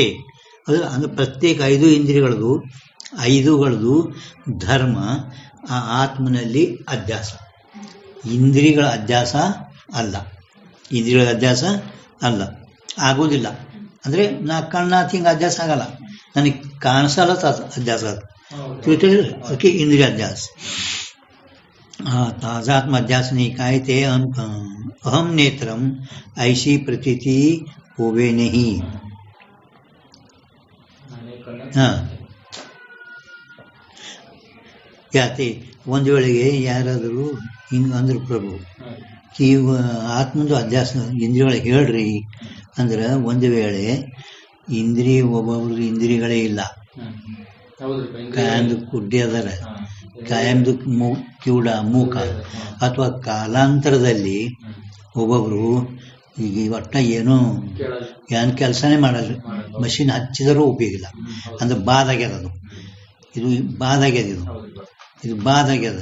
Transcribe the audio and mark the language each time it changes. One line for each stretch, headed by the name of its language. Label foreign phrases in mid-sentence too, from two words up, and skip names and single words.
Kannada: ಅದು ಅಂದರೆ ಪ್ರತ್ಯೇಕ 5 ಇಂದ್ರಿಯಗಳದು, 5ಗಳದು ಧರ್ಮ ಆ ಆತ್ಮನಲ್ಲಿ ಅಧ್ಯಾಸ. ಇಂದ್ರಿಯಗಳ ಅಧ್ಯಾಸ ಅಲ್ಲ, ಇಂದ್ರಿಯಗಳ ಅಧ್ಯಾಸ ಅಲ್ಲ, ಆಗೋದಿಲ್ಲ. ಅಂದರೆ ನಾ ಕಣ್ಣಾತ್ ಹಿಂಗೆ ಅಧ್ಯಾಸ ಆಗಲ್ಲ, ನನಗೆ ಕಾಣಿಸಲ್ಲ ಅಧ್ಯಾಸ ಅದು, ಅದಕ್ಕೆ ಇಂದ್ರಿಯ ಅಧ್ಯಾಸ.
Hindi: ताजात्म अध्यास नहीं काय ते अहम नेत्रम ऐसी प्रतीति होवे नहीं.
Kannada: हाँ ಯಾತೆ ಒಂದು ವೇಳೆಗೆ ಯಾರಾದರೂ ಹಿಂಗೆ ಅಂದ್ರು ಪ್ರಭು ಈ ಆತ್ಮಂದು ಅಧ್ಯಾಸ ಇಂದ್ರಿಯಗಳಿಗೆ ಹೇಳ್ರಿ ಅಂದ್ರೆ ಒಂದು ವೇಳೆ ಇಂದ್ರಿಯ ಒಬ್ಬೊಬ್ರು ಇಂದ್ರಿಯಗಳೇ ಇಲ್ಲ, ಕಾಯಂದು ಕುಡ್ಡಿ ಅದರ, ಕಾಯಂದು ಕಿವುಡ ಮೂಕ, ಅಥವಾ ಕಾಲಾಂತರದಲ್ಲಿ ಒಬ್ಬೊಬ್ರು ಈಗ ಒಟ್ಟ ಏನು ಕೆಲಸನೇ ಮಾಡಲ್ಲ, ಮಷಿನ್ ಹಚ್ಚಿದರೂ ಉಪಯೋಗ ಇಲ್ಲ ಅಂದ್ರೆ ಬಾದಾಗ್ಯದ, ಅದು ಇದು ಬಾದಾಗ್ಯದ, ಇದು ಬಾದಾಗ್ಯದ.